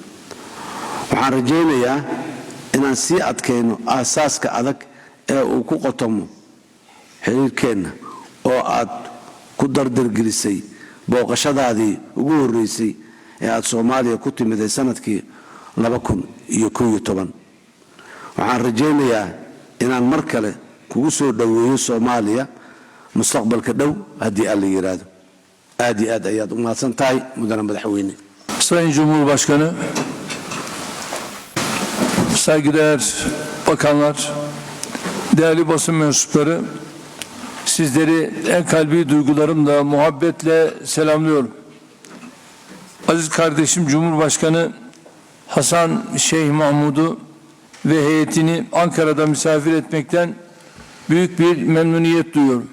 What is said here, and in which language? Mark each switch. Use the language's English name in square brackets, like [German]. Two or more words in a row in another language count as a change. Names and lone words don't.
[Somali] waxaan rajaynayaa inaan sii adkayno aasaaska adag ee uu ku qotomo xiriirkeenna oo aad ku dardargelisay booqashadaadii ugu horreysay ee aad Soomaaliya ku timiday sanadkii 2011 waxaan rajaynayaa inaan mar kale kugu soo dhaweeyo Soomaaliya mustaqbalka dhow haddii Alla yiraahdo. aad iyo aad ayaad u mahadsan tahay mudane madaxweyne. [Turkish] Sayın Cumhurbaşkanı, saygıdeğer bakanlar, değerli basın mensupları, sizleri en kalbi duygularımla, muhabbetle selamlıyorum. Aziz kardeşim Cumhurbaşkanı Hasan Şeyh Mahmud'u ve heyetini Ankara'da misafir etmekten büyük bir memnuniyet duyuyorum.